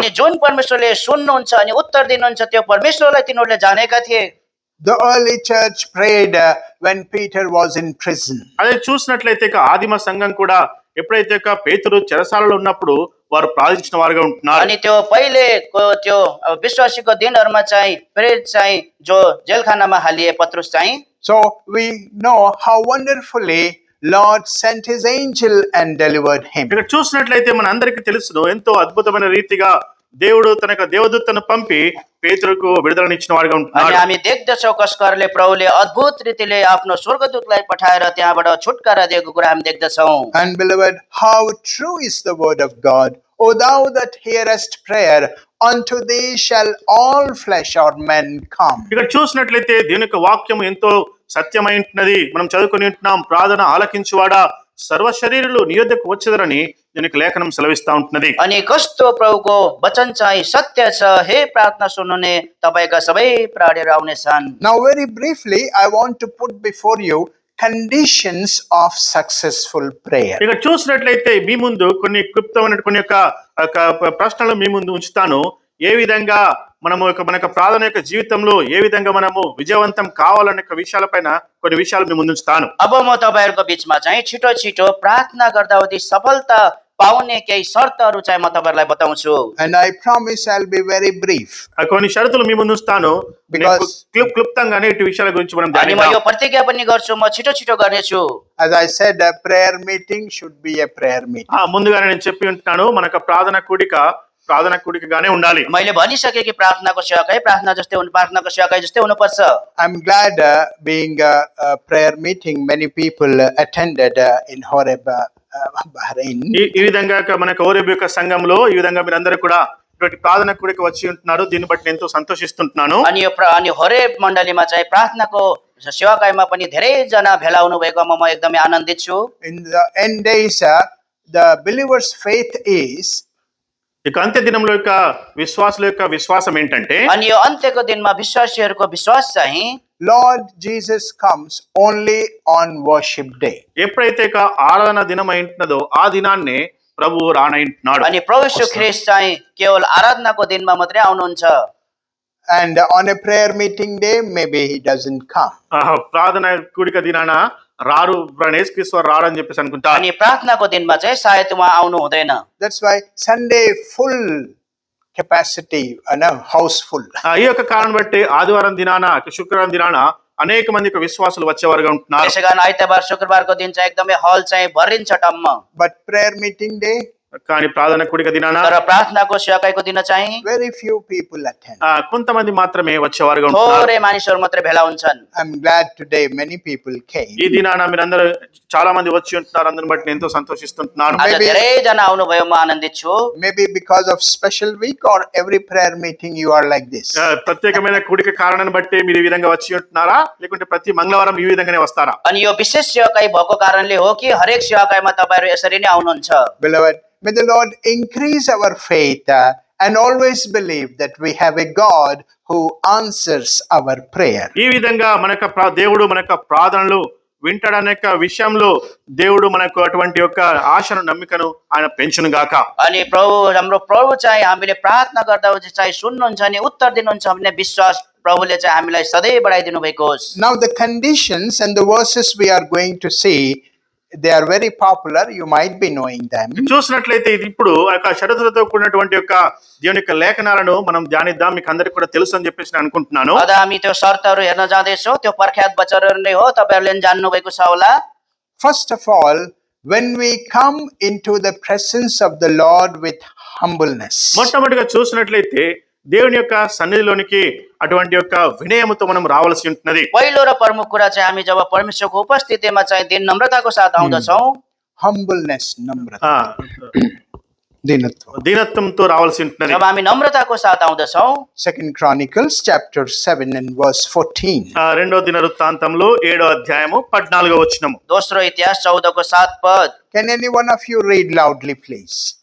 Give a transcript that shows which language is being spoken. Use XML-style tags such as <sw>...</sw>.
<ne>अनि जुन परमेश्वरले सुन्नुहुन्छ अनि उत्तर दिनुहुन्छ त्यो परमेश्वरलाई तिनीहरूले जानेका थिए।</ne> <en>The early church prayed when Peter was in prison.</en> <te>అదే చూసినట్లయితే ఆదిమ సంఘం కూడా ఎప్పుడైతే పేతురు చెరసాలలో ఉన్నప్పుడు వారు ప్రార్థించిన వారుగా ఉంటున్నారు.</te> <ne>अनि त्यो पहिलेको त्यो विश्वासीको दिनहरूमा चाहिँ प्रेरित चाहिँ जो जेलखानामा हालिए पत्रुस चाहिँ,</ne> <en>So we know how wonderfully Lord sent his angel and delivered him.</en> <te>ఇక్కడ చూసినట్లయితే మన అందరికీ తెలుసును ఎంతో అద్భుతమైన రీతిగా దేవుడు తన యొక్క దేవదూతను పంపి పేతురుకు విడుదలనిచ్చిన వాడుగా</te> <ne>अनि</ne> <te>ఉంటున్నాడు.</te> <ne>हामी देख्दछौँ कसकरले प्रभुले अद्भुत रीतिले आफ्नो स्वर्गदूतलाई पठाएर त्यहाँबाट छुटकारा दिएको कुरा हामी देख्दछौँ।</ne> <en>And beloved, how true is the word of God. O thou that hearest prayer, unto thee shall all flesh or men come.</en> <te>ఇక్కడ చూసినట్లయితే దేవుని యొక్క వాక్యం ఎంతో సత్యమై ఉంటున్నది. మనం చదువుకొని ఉంటున్నాం, ప్రార్థన ఆలకించువాడా సర్వ శరీరులు నీ యొద్దకు వచ్చెదరని దీనికి లేఖనం సెలవిస్తా ఉంటున్నది.</te> <ne>अनि कस्तो प्रभुको वचन चाहिँ सत्य छ, हे प्रार्थना सुन्नुहुने तपाईका सबै प्राणीहरू आउनेछन्।</ne> <en>Now very briefly, I want to put before you conditions of successful prayer.</en> <te>ఇక్కడ చూసినట్లయితే మీ ముందు కొన్ని క్లుప్తమైన కొన్ని యొక్క ప్రశ్నలు మీ ముందు ఉంచుతాను. ఏ విధంగా మనము మన యొక్క ప్రార్థన యొక్క జీవితంలో ఏ విధంగా మనము విజయవంతం కావాలనే విషయాలపైన కొన్ని విషయాలు మీ ముందు ఉంచుతాను.</te> <ne>अब म तपाईहरुको बीचमा चाहिँ छिटो छिटो प्रार्थना गर्दावधि सफलता पाउने केही शर्तहरू चाहिँ म तपाईँहरूलाई बताउँछु।</ne> <en>And I promise I'll be very brief.</en> <te>ఆ కొన్ని షరతులు మీ ముందు ఉంచుతాను.</te> <en>Because-</en> <te>క్లుప్తంగానే ఇటు విషయాల గురించి మనం</te> <ne>अनि म यो</ne> <te>ధ్యానిద్దాం.</te> <ne>प्रतिज्ञा पनि गर्छु, म छिटो छिटो गर्नेछु।</ne> <en>As I said, a prayer meeting should be a prayer meeting.</en> <te>ముందుగానే నేను చెప్పి ఉంటున్నాను, మనకు ప్రార్థన కూడికగానే ఉండాలి.</te> <ne>मैले भनिसकेँ कि प्रार्थनाको सेवाकाई प्रार्थनाको सेवाकाई जस्तै हुनुपर्छ।</ne> <en>I'm glad being a prayer meeting, many people attended in Horeb, Bahrain.</en> <te>ఈ విధంగా మనకు ఓరేబు యొక్క సంఘంలో ఈ విధంగా మీరందరూ కూడా ఇటువంటి ప్రార్థన కూడిక వచ్చి ఉంటున్నారు. దీన్ని బట్టి నేను ఎంతో సంతోషిస్తుంటున్నాను.</te> <ne>अनि हरेब मण्डलीमा चाहिँ प्रार्थनाको सेवाकाईमा पनि धेरैजना भेला हुनु भएकोमा म एकदमै आनन्दित छु।</ne> <en>In the end days, the believer's faith is</en> <te>ఇక అంత్య దినంలో యొక్క విశ్వాసుల యొక్క విశ్వాసం ఏంటంటే,</te> <ne>अनि यो अन्त्यको दिनमा विश्वासीहरूको विश्वास चाहिँ</ne> <en>Lord Jesus comes only on worship day.</en> <te>ఎప్పుడైతే ఇక ఆరాధన దినం అయింటున్నదో ఆ దినాన్నే ప్రభువు రానయింటున్నాడు.</te> <ne>अनि प्रभु यीशु ख्रीष्ट चाहिँ केवल आराधनाको दिनमा मात्रै आउनुहुन्छ।</ne> <en>And on a prayer meeting day, maybe he doesn't come.</en> <te>ప్రార్థన కూడిక దినాన రారు, యేసుక్రీస్తు వారు రాడు అని చెప్పేసి అనుకుంటారు.</te> <ne>अनि प्रार्थनाको दिनमा चाहिँ सायद उहाँ आउनु हुँदैन।</ne> <en>That's why Sunday full capacity, house full.</en> <te>ఈ యొక్క కారణం బట్టి ఆదివారం దినాన, శుక్రవారం దినాన అనేక మంది విశ్వాసులు వచ్చేవారుగా ఉంటున్నారు.</te> <ne>त्यसै कारण आइतबार शुक्रबारको दिन चाहिँ एकदमै हल चाहिँ भरिन्छ टम्म।</ne> <en>But prayer meeting day,</en> <te>కానీ ప్రార్థన కూడిక దినాన</te> <ne>तर प्रार्थनाको सेवाकाईको दिन चाहिँ</ne> <en>very few people attend.</en> <te>కొంతమంది మాత్రమే వచ్చేవారుగా ఉంటున్నారు.</te> <ne>थोरै मानिसहरू मात्रै भेला हुन्छन्।</ne> <en>I'm glad today many people came.</en> <te>ఈ దినాన మీరందరూ చాలా మంది వచ్చి ఉంటున్నారు. అందరిని బట్టి నేను ఎంతో సంతోషిస్తుంటున్నాను.</te> <ne>आज</ne> <en>Maybe-</en> <ne>धेरैजना आउनुभयो, म आनन्दित छु।</ne> <en>Maybe because of special week or every prayer meeting you are like this.</en> <te>ప్రత్యేకమైన కూడిక కారణాన్ని బట్టి మీరు ఈ విధంగా వచ్చి ఉంటున్నారా, లేకుంటే ప్రతి మంగళవారం ఈ విధంగానే వస్తారా?</te> <ne>अनि यो विशेष सेवाकाई भएको कारणले हो कि हरेक सेवाकाईमा तपाईँहरू यसरी नै आउनुहुन्छ।</ne> <en>Beloved, may the Lord increase our faith and always believe that we have a God who answers our prayer.</en> <te>ఈ విధంగా దేవుడు మన యొక్క ప్రార్థనలు వింటాడనే యొక్క విషయంలో దేవుడు మనకు అటువంటి యొక్క ఆశను, నమ్మికను ఆయన పెంచును గాక.</te> <ne>अनि हाम्रो प्रभु चाहिँ हामीले प्रार्थना गर्दा चाहिँ सुन्नुहुन्छ अनि उत्तर दिनुहुन्छ भन्ने विश्वास प्रभुले चाहिँ हामीलाई सधैँ बढाइदिनु भएको होस्।</ne> <en>Now the conditions and the verses we are going to see, they are very popular. You might be knowing them.</en> <te>చూసినట్లయితే ఇది ఇప్పుడు ఆ యొక్క షరతులతో కూడినటువంటి యొక్క దేవుని యొక్క లేఖనాలను మనం ధ్యానిద్దాం. మీకు అందరికి కూడా తెలుసు అని చెప్పేసి నేను అనుకుంటున్నాను.</te> <ne>अझ हामी त्यो शर्तहरू हेर्न जाँदैछौँ। त्यो प्रख्यात वचनहरू नै हो, तपाईँहरूले पनि जान्नु भएको छ होला।</ne> <en>First of all, when we come into the presence of the Lord with humbleness,</en> <te>మొట్టమొదటిగా చూసినట్లయితే దేవుని యొక్క సన్నిధిలోనికి అటువంటి యొక్క వినయముతో మనం రావాల్సి ఉంటున్నది.</te> <ne>पहिलो र प्रमुख कुरा चाहिँ हामी जब परमेश्वरको उपस्थितिमा चाहिँ दिन नम्रताको साथ आउँदछौँ,</ne> <en>humbleness, namrata,</en> <te>ఆ, dinatva. దీనత్వంతో రావాల్సి ఉంటున్నది.</te> <ne>जब हामी नम्रताको साथ आउँदछौँ,</ne> <en>Second Chronicles chapter 7 and verse 14.</en> <te>రెండో దినవృత్తాంతంలో 7వ అధ్యాయము 14వ వచనము.</te> <ne>दोस्रो इतिहास 14को 7 पद।</ne> <en>Can any one of you read loudly, please?</en>